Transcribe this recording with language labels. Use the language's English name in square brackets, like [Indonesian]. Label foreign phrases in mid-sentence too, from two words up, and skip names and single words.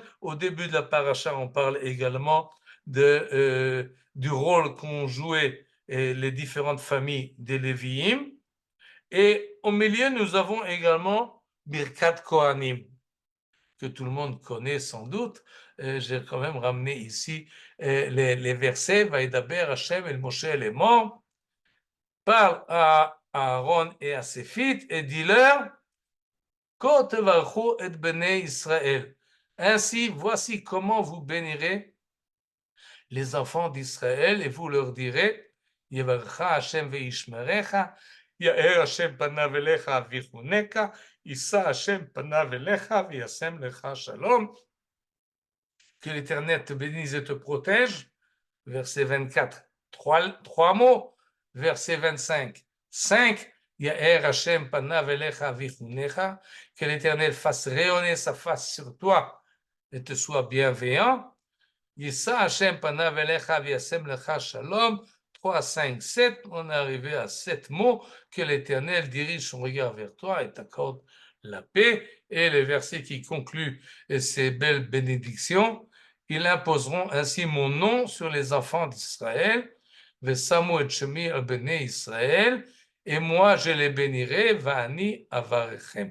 [French] Au début de la paracha, on parle également du rôle qu'ont joué les différentes familles des Lévi'im. Et au milieu, nous avons également Birkat Kohanim, que tout le monde connaît sans doute. J'ai quand même ramené ici les versets. [Hebrew] וידבר השם אל משה לאמר. [French] Parle à Aaron et à ses fils et dis-leur [Hebrew] כה תברכו את בני ישראל. [French] Ainsi, voici comment vous bénirez les enfants d'Israël, et vous leur direz [Hebrew] יברכך השם וישמרך, יאר השם פניו אליך ויחנך, ישא השם פניו אליך וישם לך שלום. [French] Que l'Éternel te bénisse et te protège. Verset 24, trois mots. Verset 25, 5. [Hebrew] יאר השם פניו אליך ויחנך. [French] Que l'Éternel fasse rayonner sa face sur toi et te soit bienveillant. [Hebrew] ישא השם פניו אליך וישם לך שלום. [French] 3, 5, 7. On est arrivé à 7 mots. Que l'Éternel dirige son regard vers toi et t'accorde la paix. Et les versets qui concluent ces belles bénédictions. Ils imposeront ainsi mon nom sur les enfants d'Israël, [Hebrew] ושמו את שמי על בני ישראל, [French] et moi je les bénirai, [Hebrew] ואני אברכם.